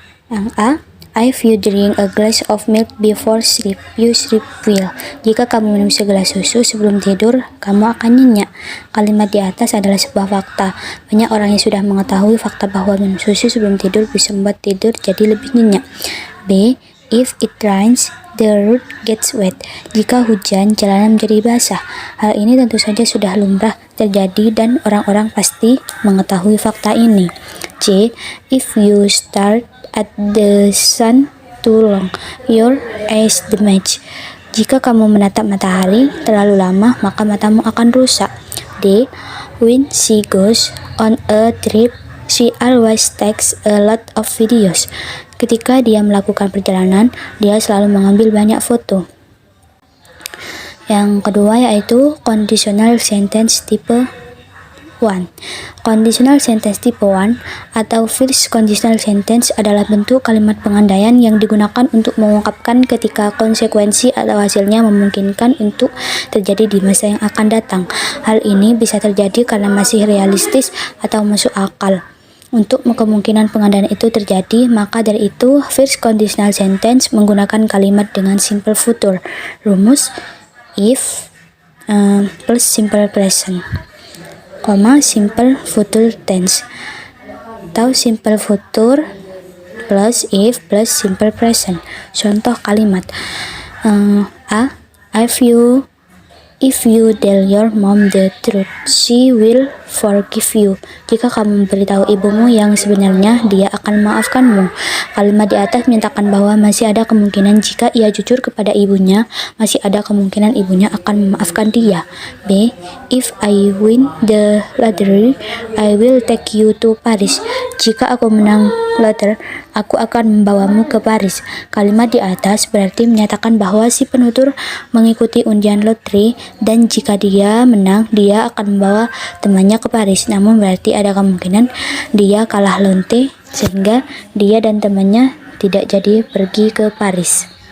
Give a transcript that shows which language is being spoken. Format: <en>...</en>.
<en>Yang A, if you drink a glass of milk before sleep, you sleep well.</en> <id>Jika kamu minum segelas susu sebelum tidur, kamu akan nyenyak. Kalimat di atas adalah sebuah fakta. Banyak orang yang sudah mengetahui fakta bahwa minum susu sebelum tidur bisa membuat tidur jadi lebih nyenyak.</id> <en>B, if it rains, the road gets wet.</en> <id>Jika hujan, jalanan menjadi basah. Hal ini tentu saja sudah lumrah terjadi dan orang-orang pasti mengetahui fakta ini.</id> <en>C, if you start at the sun too long, your eyes damage.</en> <id>Jika kamu menatap matahari terlalu lama, maka matamu akan rusak.</id> <en>D, when she goes on a trip, she always takes a lot of videos.</en> <id>Ketika dia melakukan perjalanan, dia selalu mengambil banyak foto. Yang kedua yaitu conditional sentence tipe 1. Conditional sentence tipe 1 atau first conditional sentence adalah bentuk kalimat pengandaian yang digunakan untuk mengungkapkan ketika konsekuensi atau hasilnya memungkinkan untuk terjadi di masa yang akan datang. Hal ini bisa terjadi karena masih realistis atau masuk akal. Untuk kemungkinan pengandaian itu terjadi, maka dari itu first conditional sentence menggunakan kalimat dengan simple future. Rumus if plus simple present, simple future tense, atau simple future plus if plus simple present. Contoh kalimat.</id> <en>A, if you tell your mom the truth, she will forgive you.</en> <id>Jika kamu memberitahu ibumu yang sebenarnya, dia akan memaafkanmu. Kalimat di atas menyatakan bahwa masih ada kemungkinan jika ia jujur kepada ibunya, masih ada kemungkinan ibunya akan memaafkan dia.</id> <en>B, if I win the lottery, I will take you to Paris.</en> <id>Jika aku menang letter, aku akan membawamu ke Paris. Kalimat di atas berarti menyatakan bahwa si penutur mengikuti undian lotre dan jika dia menang, dia akan membawa temannya ke Paris. Namun berarti ada kemungkinan dia kalah lonte sehingga dia dan temannya tidak jadi pergi ke Paris.</id>